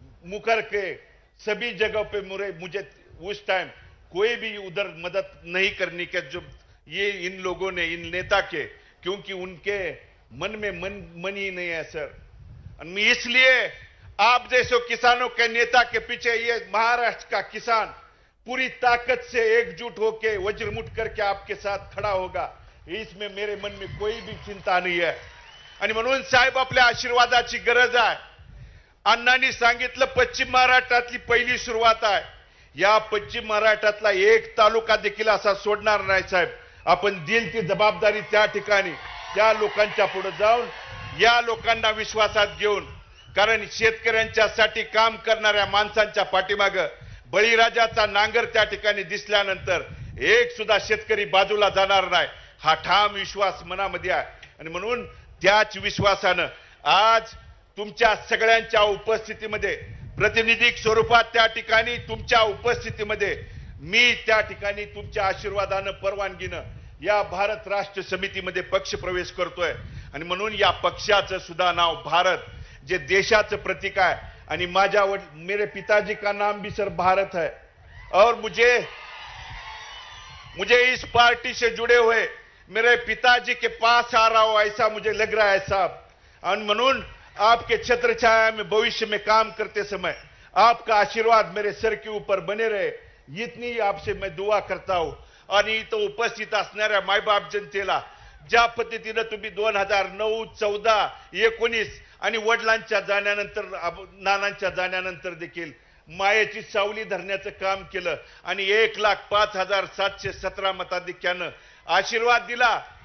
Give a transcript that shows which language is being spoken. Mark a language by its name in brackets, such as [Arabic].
[Hindi] मुकर के सभी जगह पे मुझे उस टाइम कोई भी उधर मदद नहीं करने के, जो ये इन लोगों ने, इन नेता के, क्योंकि उनके मन में मन ही नहीं है सर. मैं इसलिए आप जैसे किसानों के नेता के पीछे ये महाराष्ट्र का किसान पूरी ताकत से एकजुट होकर वज्रमुठ करके आपके साथ खड़ा होगा, इसमें मेरे मन में कोई भी चिंता नहीं है. [Marathi] आणि म्हणून साहेब, आपल्या आशीर्वादाची गरज आहे. अण्णांनी सांगितलं पश्चिम महाराष्ट्रातली पहिली सुरुवात आहे. या पश्चिम महाराष्ट्रातला एक तालुका देखील असा सोडणार नाही साहेब. आपण दिल ती जबाबदारी त्या ठिकाणी त्या लोकांच्या पुढे जाऊन या लोकांना विश्वासात घेऊन, कारण शेतकऱ्यांच्यासाठी काम करणाऱ्या माणसांच्या पाठीमागे बळीराजाचा नांगर त्या ठिकाणी दिसल्यानंतर एक सुद्धा शेतकरी बाजूला जाणार नाही, हा ठाम विश्वास मनामध्ये आहे. आणि म्हणून त्याच विश्वासानं आज तुमच्या सगळ्यांच्या उपस्थितीमध्ये, प्रातिनिधिक स्वरूपात त्या ठिकाणी तुमच्या उपस्थितीमध्ये मी त्या ठिकाणी तुमच्या आशीर्वादानं, परवानगीनं या भारत राष्ट्र समितीमध्ये पक्ष प्रवेश करतोय. आणि म्हणून या पक्षाचं सुद्धा नाव भारत, जे देशाचं प्रतीक आहे. आणि माझ्या [Hindi] मेरे पिताजी का नाम भी सर भारत है. और मुझे इस पार्टी से जुड़े हुए मेरे पिताजी के पास आ रहा हो ऐसा मुझे लग रहा है साहब. और म्हणून आपके छत्र छाया में भविष्य में काम करते समय आपका आशीर्वाद मेरे सर के ऊपर बने रहे, इतनी आपसे मैं दुआ करता हूं [Marathi] आणि इथं उपस्थित असणाऱ्या मायबाप जनतेला ज्या पद्धतीनं तुम्ही 2009, 14, 19 आणि वडिलांच्या जाण्यानंतर नानांच्या जाण्यानंतर देखील मायेची सावली धरण्याचं काम केलं आणि 1,05,717 मताधिक्यानं आशीर्वाद दिला.